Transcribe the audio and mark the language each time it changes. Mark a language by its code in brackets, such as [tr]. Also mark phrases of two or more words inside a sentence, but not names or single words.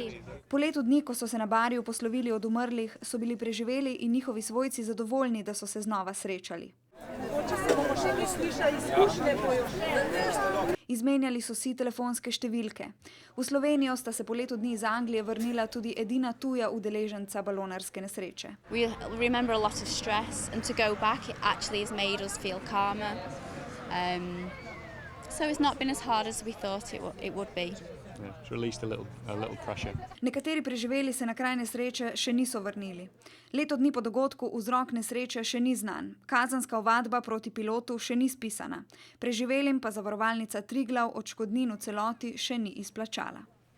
[sl] Po letu dni, ko so se na Barju poslovili od umrlih, so bili preživeli in njihovi svojci zadovoljni, da so se znova srečali. Izmenjali so si telefonske številke. V Slovenijo sta se po letu dni iz Anglije vrnila tudi edina tuja udeleženca balonarske nesreče. [en] We remember a lot of stress and to go back it actually has made us feel calmer. So it's not been as hard as we thought it would be. Yeah, it's released a little pressure. [sl] Nekateri preživeli se na kraj nesreče še niso vrnili. Leto dni po dogodku vzrok nesreče še ni znan. Kazenska ovadba proti pilotu še ni spisana. Preživelim pa zavarovalnica Triglav odškodnin v celoti še ni izplačala.